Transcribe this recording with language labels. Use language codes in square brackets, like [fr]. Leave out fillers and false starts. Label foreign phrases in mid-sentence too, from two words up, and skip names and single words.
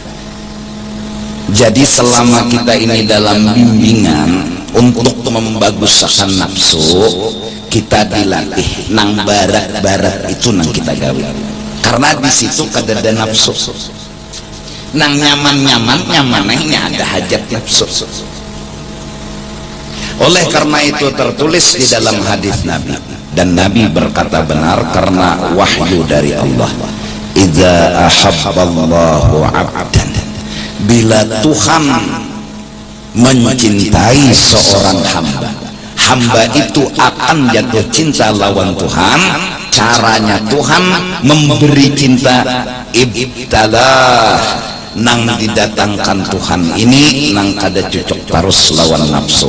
[bjn] Jadi selama kita ini dalam bimbingan untuk membaguskan nafsu, kita dilatih nang barat-barat itu nang kita gawe. Karena di situ kada ada nafsu, nang nyamannya ada hajat nafsu. [id] Oleh karena itu tertulis di dalam hadis Nabi, dan Nabi berkata benar karena wahyu dari Allah, [ar] إذا أحب الله عبدا, [id] bila Tuhan mencintai seorang hamba itu akan jatuh cinta lawan Tuhan. [bjn] Caranya Tuhan memberi cinta, ibtalah, nang didatangkan Tuhan ini nang kada cocok terus lawan nafsu.